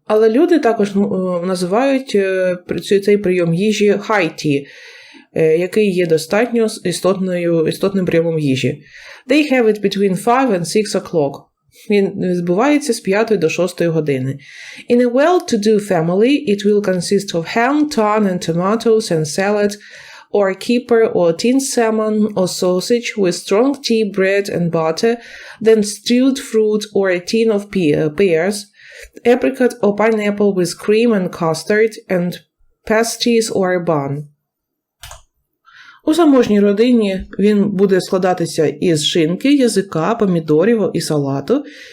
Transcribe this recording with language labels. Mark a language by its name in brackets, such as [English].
[Ukrainian] Але люди також називають цей прийом їжі high tea, який є достатньо істотним прийомом їжі. [English] They have it between 5 and 6 o'clock. [Ukrainian] Він відбувається з 5 до 6 години. [English] In a well-to-do family, it will consist of ham, tun and tomatoes and salad, or kipper or tinned salmon or sausage with strong tea, bread and butter, then stewed fruit or a tin of pears, apricot or pineapple with cream and custard, and pasties or a bun. [Ukrainian] У заможній родині він буде складатися із шинки, язика, помідорів і салату,